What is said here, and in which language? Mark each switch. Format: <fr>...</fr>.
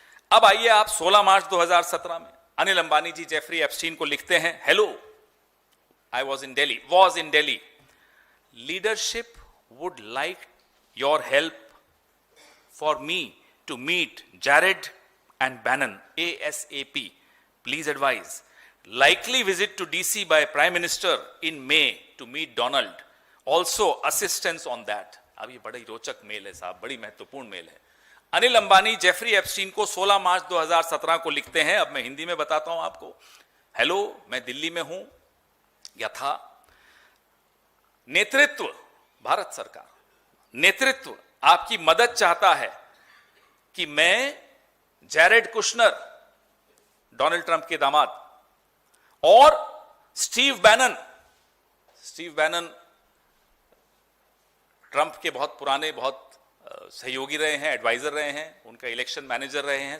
<hi>अब आइए आप 16 मार्च 2017 में अनिल अंबानी जी जेफरी एप्स्टीन को लिखते हैं,</hi> <en>Hello, I was in Delhi, leadership would like your help for me to meet Jared and Bannon ASAP. Please advise. Likely visit to DC by Prime Minister in May to meet Donald. Also assistance on that.</en> <hi>अब ये बड़ी रोचक mail है साहब, बड़ी महत्वपूर्ण mail है। Anil Ambani Jeffrey Epstein को 16 मार्च 2017 को लिखते हैं। अब मैं हिंदी में बताता हूं आपको। हेलो, मैं दिल्ली में हूं या था। नेतृत्व, भारत सरकार नेतृत्व आपकी मदद चाहता है कि मैं जैरेड कुशनर, डोनाल्ड ट्रंप के दामाद, और स्टीव बैनन ट्रंप के बहुत पुराने, बहुत सहयोगी रहे हैं, एडवाइजर रहे हैं, उनका इलेक्शन मैनेजर रहे हैं।</hi>